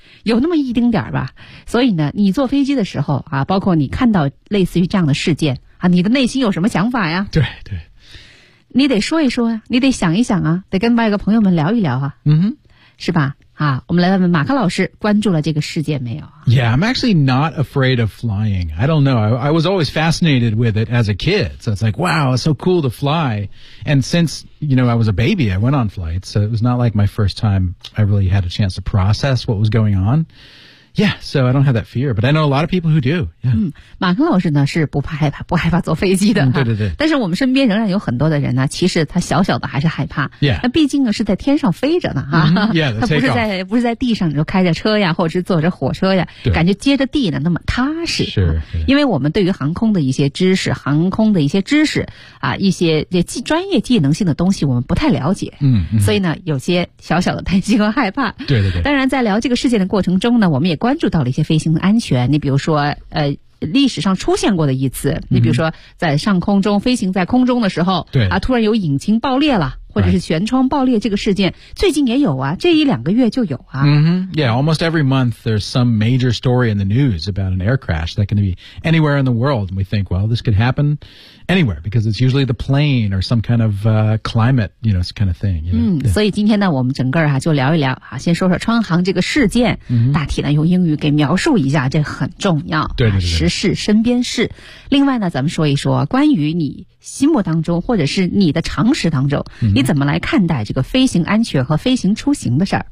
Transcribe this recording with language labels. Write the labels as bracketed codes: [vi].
[zh] 有那么一丁点吧，所以呢，你坐飞机的时候啊，包括你看到类似于这样的事件啊，你的内心有什么想法呀？对对，你得说一说呀，你得想一想啊，得跟外国朋友们聊一聊啊，嗯哼，是吧？啊，我们来问问马克老师，关注了这个事件没有 [en] ？Yeah, I'm actually not afraid of flying. I don't know. I was always fascinated with it as a kid. So it's like, wow, it's so cool to fly. And since, you know, I was a baby, I went on flights. So it was not like my first time I really had a chance to process what was going on. Yeah, so I don't have that fear, but I know a lot of people who do. Yeah. [zh] 嗯，马克老师呢是不怕害怕，不害怕坐飞机的。对对对。但是我们身边仍然有很多的人呢，其实他小小的还是害怕。 [en] Yeah. [zh] 那毕竟呢是在天上飞着呢，哈。 [en] Yeah. [zh] 他不是在地上，就开着车呀，或者是坐着火车呀，感觉接着地呢那么踏实。是。因为我们对于航空的一些知识，航空的一些知识啊，一些这专业技能性的东西，我们不太了解。嗯。所以呢，有些小小的担心和害怕。对对对。当然，在聊这个事件的过程中呢，我们也关注到了一些飞行的安全，你比如说历史上出现过的一次，你比如说在上空中飞行，在空中的时候，对啊，突然有引擎爆裂了，或者是舷窗爆裂，这个事件最近也有啊，这一两个月就有啊。 [en] Yeah, almost every month there's some major story in the news about an air crash that can be anywhere in the world, and we think, well, this could happen anywhere because it's usually the plane or some kind of climate, you know, kind of thing. You know? [zh] 所以今天呢，我们整个啊就聊一聊啊，先说说川航这个事件，大体呢用英语给描述一下，这很重要。对对对。时事身边事。另外呢，咱们说一说关于你心目当中或者是你的常识当中，你怎么来看待这个飞行安全和飞行出行的事儿？